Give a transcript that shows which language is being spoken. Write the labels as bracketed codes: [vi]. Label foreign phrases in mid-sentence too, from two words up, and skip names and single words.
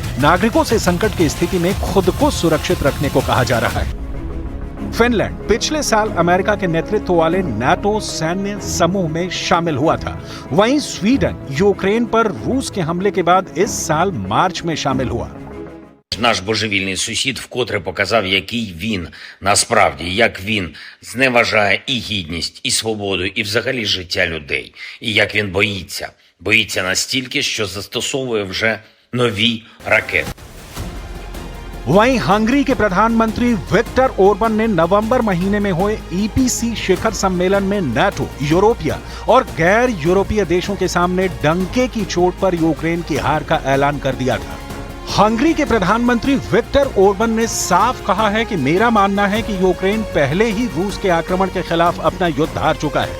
[hi] नागरिकों से संकट की स्थिति में खुद को सुरक्षित रखने को कहा जा रहा है। फिनलैंड पिछले साल अमेरिका के नेतृत्व वाले नाटो सैन्य समूह में शामिल हुआ था। वहीं स्वीडन यूक्रेन पर रूस के हमले के बाद इस साल मार्च में शामिल हुआ। [uk] Наш божевільний сусід вкотре показав, який він насправді, як він зневажає і гідність, і свободу, і взагалі життя людей. І як він боїться. Боїться настільки, що застосовує вже нові ракети. [hi] वहीं हंगरी के प्रधानमंत्री विक्टर ओरबन ने नवंबर महीने में हुए ईपीसी शिखर सम्मेलन में नाटो, यूरोपीय और गैर यूरोपीय देशों के सामने डंके की चोट पर यूक्रेन की हार का ऐलान कर दिया था। हंगरी के प्रधानमंत्री विक्टर ओरबन ने साफ कहा है कि मेरा मानना है कि यूक्रेन पहले ही रूस के आक्रमण के खिलाफ अपना युद्ध हार चुका है।